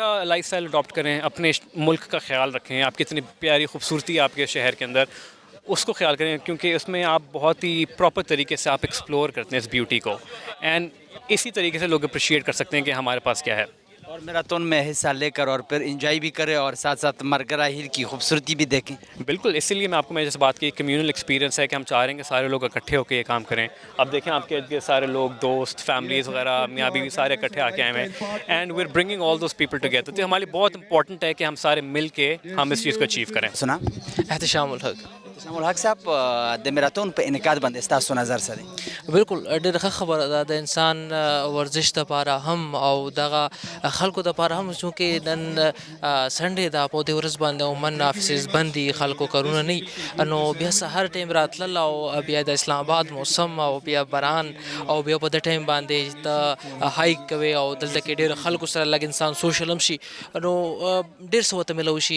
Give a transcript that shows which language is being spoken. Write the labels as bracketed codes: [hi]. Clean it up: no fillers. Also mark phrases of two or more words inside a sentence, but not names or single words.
[ur] اچھا [en] life style adapt [ur] کریں، اپنے ملک کا خیال رکھیں. آپ کی اتنی پیاری خوبصورتی ہے آپ کے شہر کے اندر، اس کو خیال کریں، کیونکہ اس میں آپ بہت ہی پراپر طریقے سے آپ ایکسپلور کرتے ہیں اس بیوٹی کو، اینڈ اسی طریقے سے لوگ اپریشیٹ کر سکتے ہیں کہ ہمارے پاس کیا ہے. اور میراتھن میں حصہ لے کر اور پھر انجوائے بھی کریں، اور ساتھ ساتھ مرگرہ ہل کی خوبصورتی بھی دیکھیں. بالکل، اسی لیے میں آپ کو میں جیسے بات کی [en] communal experience [ur] ہے کہ ہم چاہ رہے ہیں کہ سارے لوگ اکٹھے ہو کے یہ کام کریں. اب دیکھیں آپ کے سارے لوگ، دوست، فیملیز وغیرہ، میاں بیوی سارے اکٹھے آ کے آئے ہیں، [en] and we are bringing all those people together. [ur] تو ہمارے لیے بہت امپورٹنٹ ہے کہ ہم سارے مل کے ہم اس چیز کو اچیو کریں. سنا احتشام الحق. [ps] احتشام الحق صاحب، د میراتھن په انعقاد باندې ستاسو نظر څه دی؟ بالکل ډېره ښه خبره ده. د انسان ورزش دپاره هم او دغه خلکو دپاره هم، چونکې نن سنډې ده، په دې ورځ باندې عموماً آفیسز بند دي، خلکو کارونه نه وي، نو بیا سهار ټایم راتلل او بیا د اسلام آباد موسم او بیا باران او بیا په دې ټایم باندې ته هایک کوي او دلته کې ډېر خلکو سره لږ انسان سوشل هم شي، نو ډېر څه ورته میلو شي.